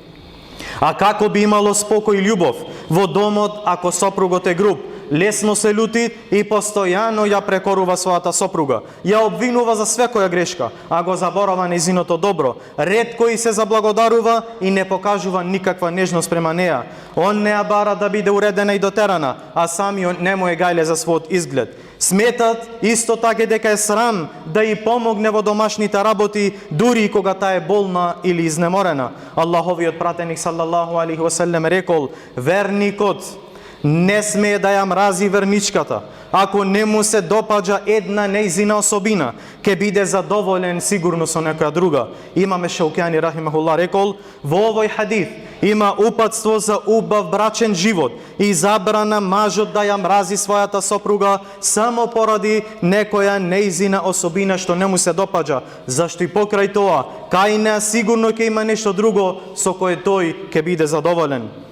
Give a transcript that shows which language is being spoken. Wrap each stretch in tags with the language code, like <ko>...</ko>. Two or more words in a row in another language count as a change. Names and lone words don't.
<mk>А како би имало спокој и љубов во домот ако сопругот е груб, лесно се лути и постојано ја прекорува својата сопруга, ја обвинува за секоја грешка, а го заборава нејзиното добро, ретко и се заблагодарува и не покажува никаква нежност према неа. Он не ја бара да биде уредена и дотерана, а самиот не му е гајле за својот изглед. Сметат исто така дека е срам да и помогне во домашните работи, дури и кога таа е болна или изнеморена. Аллаховиот пратеник</mk> <ar>صلى الله عليه وسلم</ar> <mk>рекол: верникот не смее да ја мрази верничката. Ако не му се допаѓа една нејзина особина, ќе биде задоволен сигурно со некоја друга. Имаме Шаукјани рахимахуллах рекол: во овој хадис има упатство за убав брачен живот и забрана мажот да ја мрази својата сопруга само поради некоја нејзина особина што не му се допаѓа, зашто и покрај тоа кај неа сигурно ќе има нешто друго со кое тој ќе биде задоволен.</mk>